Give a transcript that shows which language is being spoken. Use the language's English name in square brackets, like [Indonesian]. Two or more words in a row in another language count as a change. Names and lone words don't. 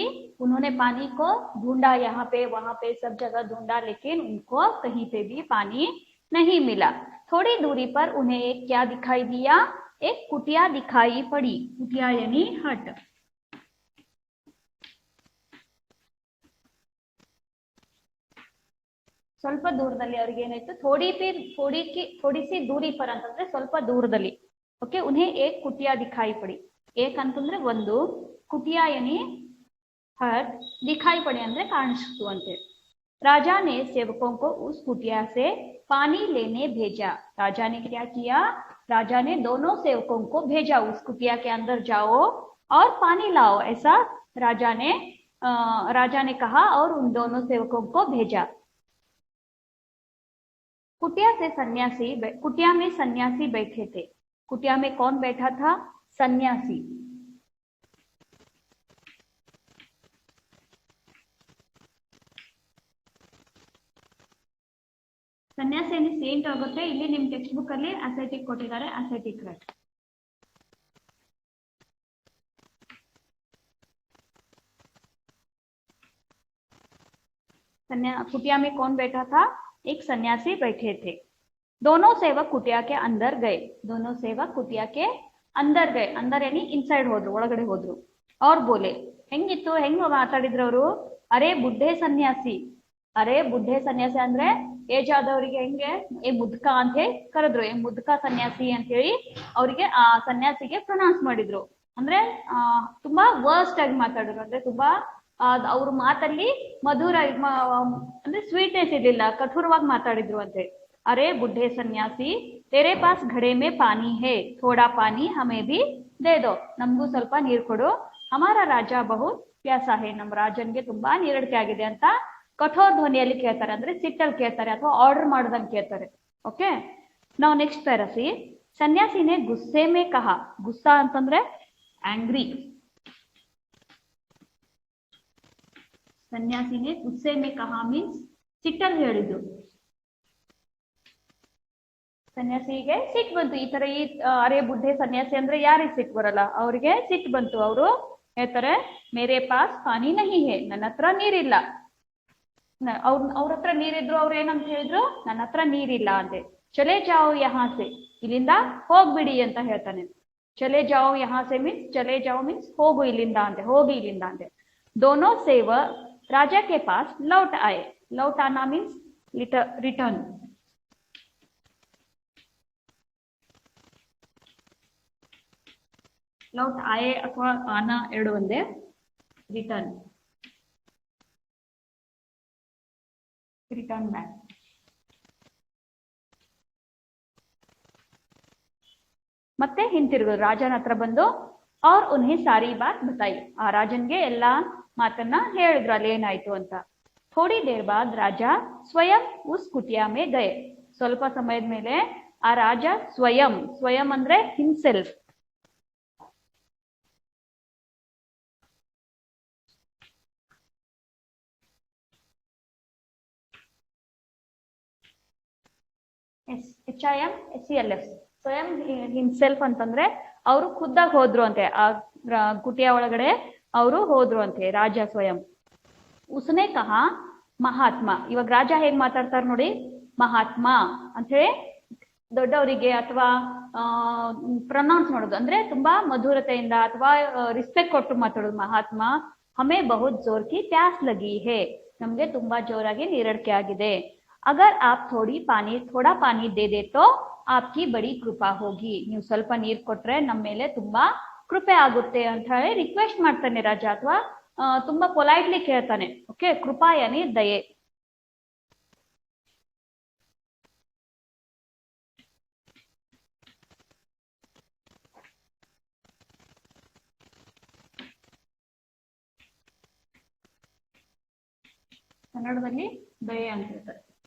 [Hindi] उन्होंने पानी को ढूंढा, यहाँ पे वहां पे सब जगह ढूंढा, लेकिन उनको कहीं पे भी पानी नहीं मिला. थोड़ी दूरी पर उन्हें एक क्या दिखाई दिया? एक कुटिया दिखाई पड़ी. कुटिया यानी हट. [Kannada] ಸ್ವಲ್ಪ ದೂರದಲ್ಲಿ ಅವ್ರಿಗೆ ಏನಾಯ್ತು? [Hindi] थोड़ी सी दूरी पर [Kannada] ಅಂತಂದ್ರೆ ಸ್ವಲ್ಪ ದೂರದಲ್ಲಿ. [Hindi] ओके. उन्हें एक कुटिया दिखाई पड़ी. [Kannada] एक ಅಂತಂದ್ರೆ ಒಂದು, [Hindi] कुटिया यानी हट, दिखाई पड़ी [Kannada] ಅಂದ್ರೆ ಕಾಣಿಸ್ತು ಅಂತೆ. [Hindi] राजा ने सेवकों को उस कुटिया से पानी लेने भेजा. राजा ने क्या किया? राजा ने दोनों सेवकों को भेजा, उस कुटिया के अंदर जाओ और पानी लाओ. ऐसा राजा ने कहा और उन दोनों सेवकों को भेजा. कुटिया में सन्यासी बैठे थे. कुटिया में कौन बैठा था? सन्यासी. [Kannada] ಸನ್ಯಾಸಿ ಏನು ಸೇಂಟ್ ಆಗುತ್ತೆ. ಇಲ್ಲಿ ನಿಮ್ [English] text book [Kannada] ಅಲ್ಲಿ ಅಸೆಟಿಕ್ ಕೊಟ್ಟಿದ್ದಾರೆ, [English] ascetic right. [Hindi] कुटिया में कौन बैठा था? एक सन्यासी बैठे थे. दोनों सेवक कुटिया के अंदर गए. दोनों सेवक कुटिया के अंदर गए. अंदर यानी इनसाइड [Kannada] ಹೋದ್ರು, ಒಳಗಡೆ ಹೋದ್ರು. [Hindi] और बोले, [Kannada] ಹೆಂಗಿತ್ತು, ಹೆಂಗ್ ಮಾತಾಡಿದ್ರು ಅವರು? [Hindi] अरे बुड्ढे सन्यासी. अरे बुड्ढे सन्यासी [Kannada] ಅಂದ್ರೆ ಏಜ್ ಆದವರಿಗೆ ಹೆಂಗೆ ಏ ಮುದ್ಕ ಅಂತ ಹೇಳಿ ಕರೆದ್ರು. ಏ ಮುದ್ಕ ಸನ್ಯಾಸಿ ಅಂತ ಹೇಳಿ ಅವರಿಗೆ ಆ ಸನ್ಯಾಸಿಗೆ ಪ್ರೊನೌನ್ಸ್ ಮಾಡಿದ್ರು. ಅಂದ್ರೆ ತುಂಬಾ ವರ್ಸ್ಟ್ ಆಗಿ ಮಾತಾಡಿದ್ರು. ಅಂದ್ರೆ ತುಂಬಾ ಅವ್ರ ಮಾತಲ್ಲಿ ಮಧುರ ಅಂದ್ರೆ ಸ್ವೀಟ್ನೆಸ್ ಇರ್ಲಿಲ್ಲ, ಕಠೋರವಾಗಿ ಮಾತಾಡಿದ್ರು ಅಂತ ಹೇಳಿ. [Hindi] अरे बुढ़े सन्यासी, तेरे पास घड़े में पानी है, थोड़ा पानी हमें भी दे दो. [Kannada] ನಮಗೂ ಸ್ವಲ್ಪ ನೀರು ಕೊಡು. [Hindi] हमारा राजा बहुत प्यासा है. [Kannada] ನಮ್ಮ ರಾಜನ್ಗೆ ತುಂಬಾ ನೀರಡಿಕೆ ಆಗಿದೆ ಅಂತ ಕಠೋರ ಧ್ವನಿಯಲ್ಲಿ ಕೇಳ್ತಾರೆ. ಅಂದ್ರೆ ಸಿಟ್ಟಲ್ಲಿ ಕೇಳ್ತಾರೆ ಅಥವಾ ಆರ್ಡರ್ ಮಾಡೋದಂಗೆ ಕೇಳ್ತಾರೆ. ಓಕೆ. ನಾವು [English] next para. [Hindi] ಸನ್ಯಾಸಿ ने गुस्से में कहा. गुस्सा [Kannada] ಅಂತಂದ್ರೆ ಆಂಗ್ರಿ. [Hindi] ಸನ್ಯಾಸಿ ने गुस्से में कहा [Kannada] ಮೀನ್ಸ್ ಸಿಟ್ಟಲ್ಲಿ ಹೇಳಿದ್ರು. ಸನ್ಯಾಸಿಗೆ ಸಿಟ್ಟು ಬಂತು. ಈ ತರ [Hindi] अरे बुड्ढे सन्यासी [Kannada] ಅಂದ್ರೆ ಯಾರಿಗೆ ಸಿಟ್ಟು ಬರಲ್ಲ? ಅವ್ರಿಗೆ ಸಿಟ್ಟು ಬಂತು. ಅವರು ಹೇಳ್ತಾರೆ, [Hindi] मेरे पास पानी नहीं है, [Kannada] ನನ್ನ ಹತ್ರ ನೀರಿಲ್ಲ. ಅವ್ರ ಹತ್ರ ನೀರಿದ್ರು ಅವ್ರು ಏನಂತ ಹೇಳಿದ್ರು? ನನ್ನ ಹತ್ರ ನೀರಿಲ್ಲ ಅಂತೆ. [Hindi] चले जाओ यहाँ से, [Kannada] ಇಲ್ಲಿಂದ ಹೋಗ್ಬಿಡಿ ಅಂತ ಹೇಳ್ತಾನೆ. [Hindi] चले जाओ यहाँ से [Kannada] ಮೀನ್ಸ್, [Hindi] चले जाओ [Kannada] ಮೀನ್ಸ್ ಹೋಗು ಇಲ್ಲಿಂದ ಅಂತೆ, ಹೋಗಿ ಇಲ್ಲಿಂದ ಅಂತೆ. [Hindi] दोनों सेवक राजा के पास लौट आए। लौट आना मीन्स रिटर्न। लौट आए अथवा आना [Kannada] ಎರಡು ಒಂದೇ। [English] return, return back. [Kannada] ಮತ್ತೆ ಹಿಂತಿರುಗಿದ್ರು ರಾಜನ ಹತ್ರ ಬಂದು [Hindi] और उन्हें सारी बात बताई। [Kannada] ಆ ರಾಜನ್ಗೆ ಎಲ್ಲಾ ಮಾತನ್ನ ಹೇಳಿದ್ರು ಅಲ್ಲಿ ಏನಾಯ್ತು ಅಂತ। [Hindi] थोड़ी देर बाद राजा स्वयं उस कुटिया में गए। [Kannada] ಸ್ವಲ್ಪ ಸಮಯದ ಮೇಲೆ ಆ ರಾಜ ಸ್ವಯಂ, ಸ್ವಯಂ ಅಂದ್ರೆ [English] himself, HIMSELF, [Kannada] ಸ್ವಯಂ ಹಿಮ್ಸೆಲ್ಫ್ ಅಂತಂದ್ರೆ ಅವರು ಖುದ್ದಾಗಿ ಹೋದ್ರು ಅಂತೆ, ಆ ಕುಟಿಯ ಒಳಗಡೆ ಅವರು ಹೋದ್ರು ಅಂತೆ ರಾಜ ಸ್ವಯಂ। [Hindi] उसने कहा [Kannada] ಮಹಾತ್ಮ, ಇವಾಗ ರಾಜ ಹೇಗ್ ಮಾತಾಡ್ತಾರ ನೋಡಿ, ಮಹಾತ್ಮ ಅಂತ ಹೇಳಿ ದೊಡ್ಡವರಿಗೆ ಅಥವಾ ಪ್ರೊನೌನ್ಸ್ ಮಾಡೋದು ಅಂದ್ರೆ ತುಂಬಾ ಮಧುರತೆಯಿಂದ ಅಥವಾ ರಿಸ್ಪೆಕ್ಟ್ ಕೊಟ್ಟು ಮಾತಾಡೋದು। ಮಹಾತ್ಮ, [Hindi] हमें बहुत ज़ोर की प्यास लगी है, [Kannada] ನಮ್ಗೆ ತುಂಬಾ ಜೋರಾಗಿ ನೀರಡಿಕೆ ಆಗಿದೆ। [Hindi] अगर आप थोड़ा पानी दे दे तो आपकी बड़ी कृपा होगी, [Kannada] ನೀವು ಸ್ವಲ್ಪ ನೀರು ಕೊಟ್ರೆ ನಮ್ಮ ಮೇಲೆ ತುಂಬಾ ಕೃಪೆ ಆಗುತ್ತೆ ಅಂತ ಹೇಳಿ ರಿಕ್ವೆಸ್ಟ್ ಮಾಡ್ತಾನೆ ರಾಜ, ಅಥವಾ ತುಂಬಾ ಪೊಲೈಟ್ಲಿ ಕೇಳ್ತಾನೆ। ಓಕೆ, [Hindi] कृपा यानी [Kannada] ದಯೆ। ಕನ್ನಡದಲ್ಲಿ ದಯೆ ಅಂತ ಹೇಳ್ತಾರೆ।